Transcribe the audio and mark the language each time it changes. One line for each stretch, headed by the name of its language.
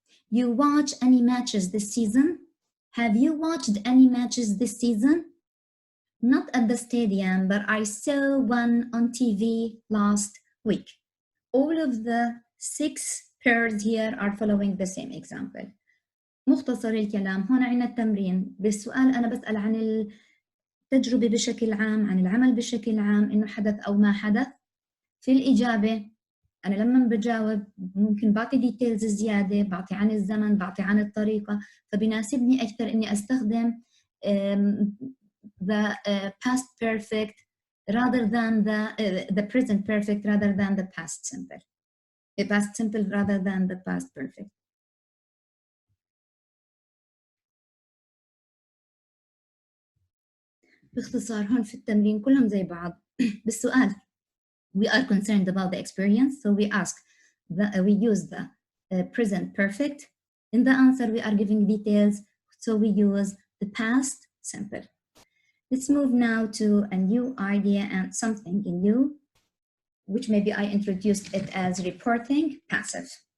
English: You watch any matches this season? Have you watched any matches this season? Not at the stadium, but I saw one on TV last week. All of the 6 pairs here are following the same example.
Arabic: مختصر الكلام، هون عندنا التمرين. بالسؤال أنا بسأل عن التجربة بشكل عام، عن العمل بشكل عام، إنه حدث أو ما حدث. في الإجابة أنا لما بجاوب ممكن بعطي ديتيلز زيادة، بعطي عن الزمن، بعطي عن الطريقة، فبناسبني أكثر إني أستخدم
English: the past perfect rather than the present perfect rather than the past simple. The past simple rather than the past perfect.
Arabic: باختصار هون في التمرين كلهم زي بعض. بالسؤال
English: we are concerned about the experience, so we ask, we use the present perfect. In the answer, we are giving details, so we use the past simple. Let's move now to a new idea and something new, which maybe I introduced it as reporting passive.